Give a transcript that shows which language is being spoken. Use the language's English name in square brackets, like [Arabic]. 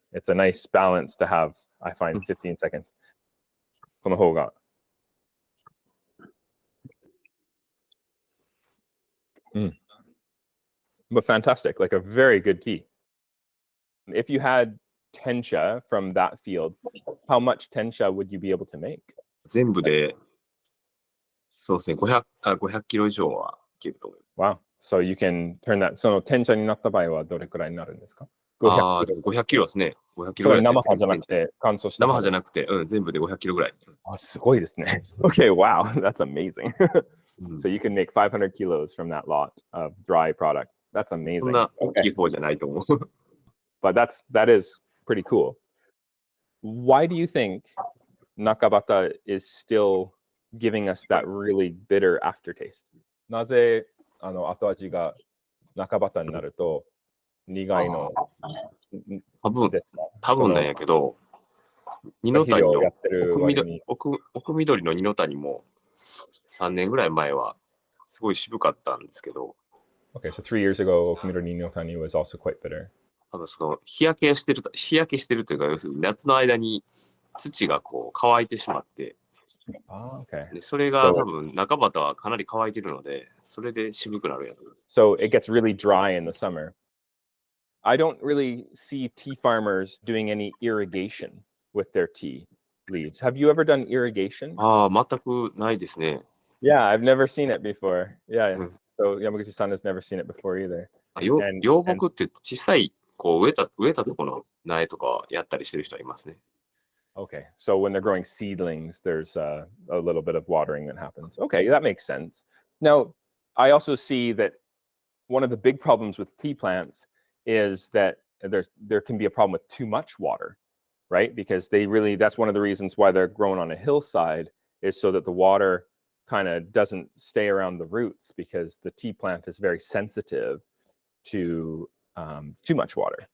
[English] It's a nice balance to have, I find, 15 seconds. [Japanese] この方が [English] But fantastic, like a very good tea. If you had tencha from that field, how much tencha would you be able to make? [Japanese] 全部で、そうですね、500キロ以上はいけると思います。 [English] Wow. So you can turn that. [Japanese] そのtenchaになった場合はどれくらいになるんですか？500キロですね。500キロぐらいですね。生葉じゃなくて、乾燥した生葉じゃなくて、全部で500キロぐらい。すごいですね。 [English] Okay, wow, that's amazing. So you can make 500 kilos from that lot of dry product. That's amazing. [Japanese] そんな大きい方じゃないと思う。 [English] But that is pretty cool. Why do you think Nakabata is still giving us that really bitter aftertaste? [Japanese] なぜ後味がNakabataになると苦いのですか？多分なんやけど、二の谷のやってる割に。奥緑の二の谷も3年ぐらい前はすごい渋かったんですけど、 [English] Okay, so 3 years ago, Okumidori no Tani was also quite bitter. [Japanese] 多分その日焼けしてるというか、要するに夏の間に土がこう乾いてしまって、 [English] Oh, okay. [Japanese] でそれが多分中端はかなり乾いてるので、それで渋くなるやつ。 [English] So it gets really dry in the summer. I don't really see tea farmers doing any irrigation with their tea leaves. Have you ever done irrigation? [Japanese] ああ、全くないですね。 [English] Yeah, I've never seen it before. Yeah, うん、 so Yamaguchi-san has never seen it before either. [Japanese] 養木って小さいこう植えたところの苗とかやったりしてる人はいますね。 [English] Okay, so when they're growing seedlings, there's a little bit of watering that happens. Okay, that makes sense. Now, I also see that one of the big problems with tea plants is that there can be a problem with too much water, right? Because that's one of the reasons why they're grown on a hillside, is so that the water kind of doesn't stay around the roots, because the tea plant is very sensitive to too much water.